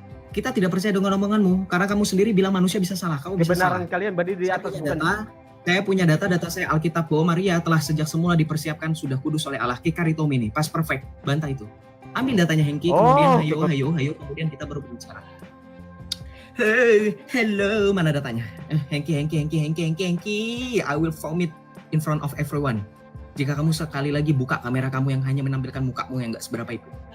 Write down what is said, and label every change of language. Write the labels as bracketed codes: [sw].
[id] Kita tidak percaya dengan omonganmu karena kamu sendiri bilang manusia bisa salah. Kamu bisa salah. Kebenaran kalian berdiri di Saya atas punya data saya Alkitab bahwa Maria telah sejak semula dipersiapkan sudah kudus oleh Allah. Kikaritomene, pas perfect, bantah itu. Ambil datanya Hengki, kemudian hayo, kemudian kita baru berbicara. Hey, hello, mana datanya? [en] Hengki, I will vomit in front of everyone. [id] Jika kamu sekali lagi buka kamera kamu yang hanya menampilkan mukamu yang nggak seberapa itu.